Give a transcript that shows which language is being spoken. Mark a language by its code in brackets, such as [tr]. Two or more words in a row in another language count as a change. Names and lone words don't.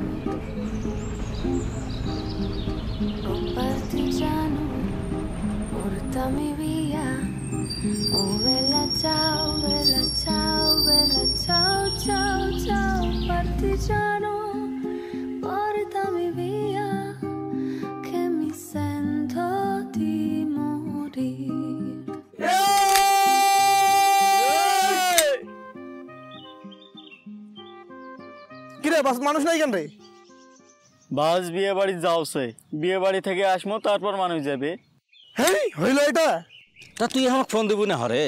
[it] Oh partigiano, portami via, oh bella ciao, bella ciao, bella ciao, ciao, ciao. Partigiano, portami via, che mi sento di morire. [bn] কিরে বাস মানুষ নাই কেন রে? বাস বিয়ে বাড়ি যাওছে, বিয়ে বাড়ি থেকে আসমো তারপর মানুষ যাবে। হ্যাঁ হইল এটা? তা তুই আমাকে ফোন দিবি না হরে?